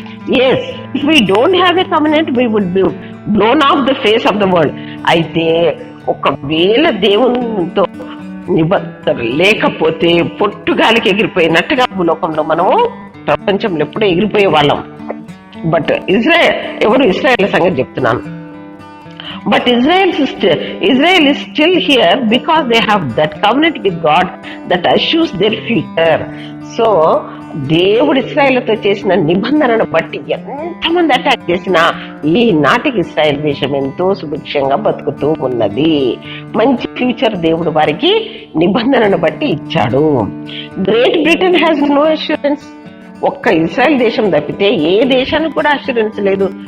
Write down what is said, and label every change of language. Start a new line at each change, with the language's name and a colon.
English: Yes, if we don't have a covenant, we would be blown off the face of the world.
Telugu: అయితే ఒకవేళ దేవునితో నిబంధన లేకపోతే పొట్టుగాలికి ఎగిరిపోయినట్టుగా భూలోకంలో మనము ప్రపంచంలో ఎప్పుడూ ఎగిరిపోయే వాళ్ళం. బట్ ఇజ్రాయెల్ సంగతి చెప్తున్నాను.
English: But Israel is still here because they have that covenant with God that assures their future. So
Telugu: దేవుడు ఇశ్రాయేలుతో చేసిన నిబంధనను బట్టి ఎంతమంది అటాక్ చేసినా ఈ నాటికి ఇశ్రాయేల్ దేశం ఎంతో సుభిక్షంగా బతుకుతూ ఉన్నది. మంచి ఫ్యూచర్ దేవుడు వారికి నిబంధనను బట్టి ఇచ్చాడు.
English: Great Britain has no assurance.
Telugu: ఒక్క ఇజ్రాయెల్ దేశం తప్పితే ఏ దేశానికి కూడా అష్యూరెన్స్ లేదు.